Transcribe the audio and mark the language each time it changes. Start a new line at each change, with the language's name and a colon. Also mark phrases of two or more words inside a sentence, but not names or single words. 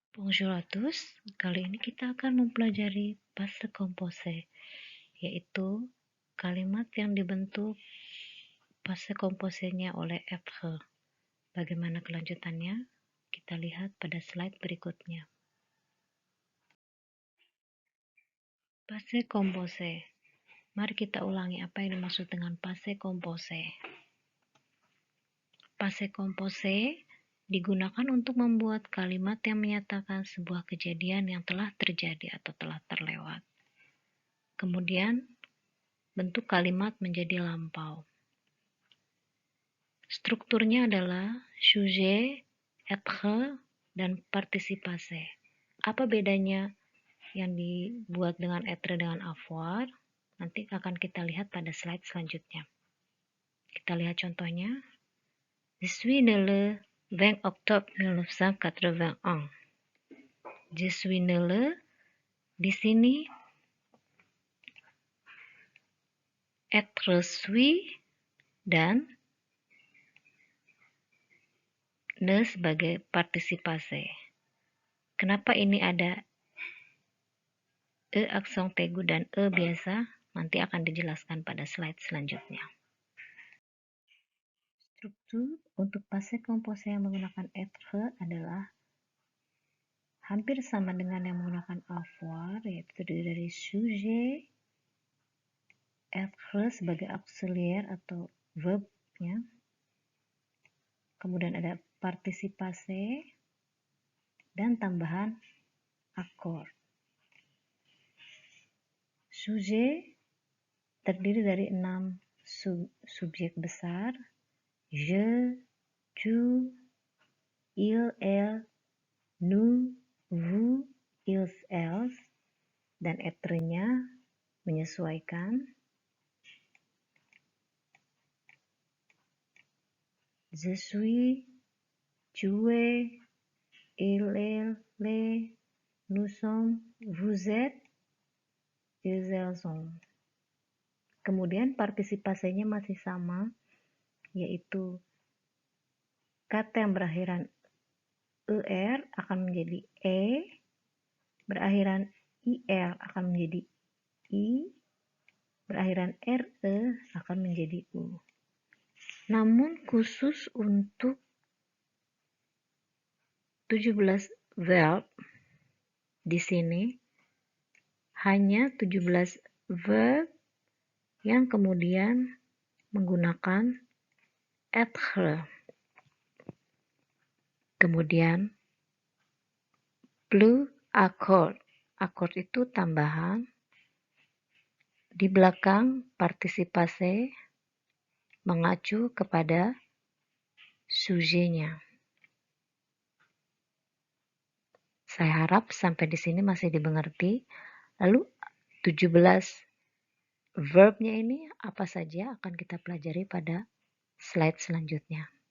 French: Bonjour à tous,
Indonesian: kali ini kita akan mempelajari
French: passé composé,
Indonesian: yaitu kalimat yang dibentuk
French: passé composé-
Indonesian: nya oleh être. Bagaimana kelanjutannya? Kita lihat pada slide berikutnya.
French: Passé composé.
Indonesian: Mari kita ulangi apa yang dimaksud dengan
French: passé composé. Passé composé
Indonesian: digunakan untuk membuat kalimat yang menyatakan sebuah kejadian yang telah terjadi atau telah terlewat. Kemudian, bentuk kalimat menjadi lampau. Strukturnya adalah sujet, être, dan
French: participe passé.
Indonesian: Apa bedanya yang dibuat dengan être dengan avoir? Nanti akan kita lihat pada slide selanjutnya. Kita lihat contohnya.
French: Je suis né le 20 octobre 1981. Je suis né le,
Indonesian: di sini être suis dan ne sebagai
French: participe passé.
Indonesian: Kenapa ini ada aksen aigu dan biasa? Nanti akan dijelaskan pada slide selanjutnya. Struktur untuk
French: passé composé
Indonesian: yang menggunakan être adalah hampir sama dengan yang menggunakan avoir, yaitu terdiri dari sujet, être sebagai auxiliaire atau verb-nya. Kemudian ada
French: participe passé
Indonesian: dan tambahan accord. Sujet terdiri dari 6 subjek besar.
French: Je, tu, il, elle, nous, vous, ils, elles,
Indonesian: dan être-nya menyesuaikan.
French: Je suis, tu es, il, elle, les, nous sommes, vous êtes, ils, elles sont.
Indonesian: Kemudian partisipasinya masih sama, yaitu kata yang berakhiran er akan menjadi berakhiran il akan menjadi i, berakhiran re akan menjadi u. Namun khusus untuk 17 verb di sini hanya 17 verb yang kemudian menggunakan être. Kemudian plus accord. Accord itu tambahan di belakang
French: participe passé
Indonesian: mengacu kepada sujetnya. Saya harap sampai di sini masih dimengerti. Lalu 17 verbnya ini apa saja akan kita pelajari pada slide selanjutnya.